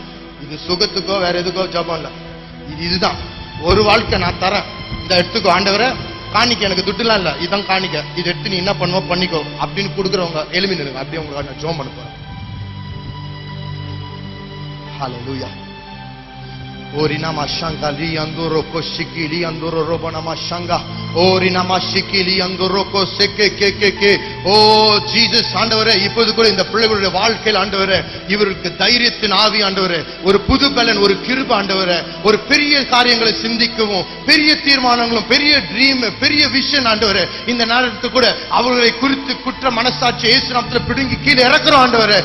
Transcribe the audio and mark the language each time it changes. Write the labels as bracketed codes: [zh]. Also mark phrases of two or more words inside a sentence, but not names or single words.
[ta] இது சுகத்துக்கோ வேற எதுக்கோ ஜபம் இல்ல. இதுதான் ஒரு வாழ்க்கை நான் தரேன், இந்த எடுத்துக்கோ ஆண்டவரே. காணிக்க எனக்கு துட்டுலாம் இல்ல, இதான் காணிக்க, இது எடுத்து நீ என்ன பண்ணுவோ பண்ணிக்கோ அப்படின்னு கொடுக்குறவங்க எலும்பி நிலுங்க. அப்படியே உங்களுக்கு நான் ஜோம் பண்ண போறேன். ஹல்லேலூயா. Orina mashanga li andoro koshiki li andoro robana mashanga orina mashiki li andoro koseke ke. [en] Oh Jesus, [ta] ஆண்டவரே, இப்போது கூட இந்த பிள்ளைகளுடைய வாழ்க்கையில் ஆண்டவரே, இவருக்கு தைரியத்தின் ஆவி ஆண்டவரே, ஒரு புது பலன், ஒரு கிருபை ஆண்டவரே, ஒரு பெரிய காரியங்களை சிந்திக்கவும், பெரிய தீர்மானங்களும், பெரிய ட்ரீம், பெரிய விஷன் ஆண்டவரே. இந்த நேரத்துக்கு கூட அவர்களை குறித்து குற்ற மனசாட்சி இயேசு நாமத்தில் பிடுங்கி கீழே இறக்குறோம் ஆண்டவரே.